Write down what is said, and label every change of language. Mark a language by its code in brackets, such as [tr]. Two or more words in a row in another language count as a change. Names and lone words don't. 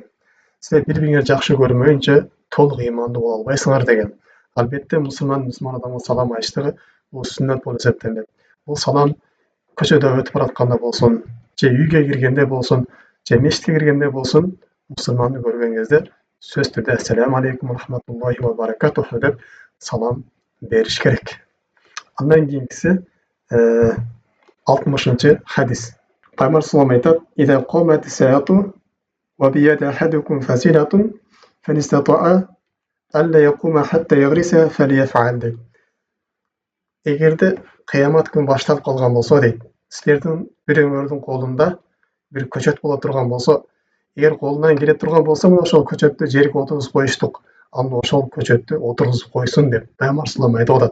[ky] Силер бири-бириңерди жакшы көрмөйүнчө толук ыймандуу боло албайсыңар деген. Албетте мусулман адамга салам айтыштыгы бул сүннөт болуп эсептелинет. Бул салам көчөдө өтүп баратканда болсун, же үйгө киргенде болсун, же мечитке киргенде болсун, мусулманды көргөн кезде сөзсүз түрдө [ar] "السلام عليكم رحمة الله وبركاته" [ky] деп салам бериш керек. Андан кийинкиси 60-чы hadis. Пайгамбар салам айтат: [ar] "إذا قامت الساعة وبيد أحدكم فسيلة فإن استطاع ألا يقوم حتى يغرسها فليفعل" дейт. [ky] Эгерде кыямат күнү башталып калган болсо дейт, силердин бирөөңөрдүн колунда бир көчөт боло турган болсо, эгер колунан келе турган болсо, мына ошол көчөттү жерге отургузуп коюштук. Анда ошол көчөттү отургузуп койсун деп Пайгамбар салам айтып атат.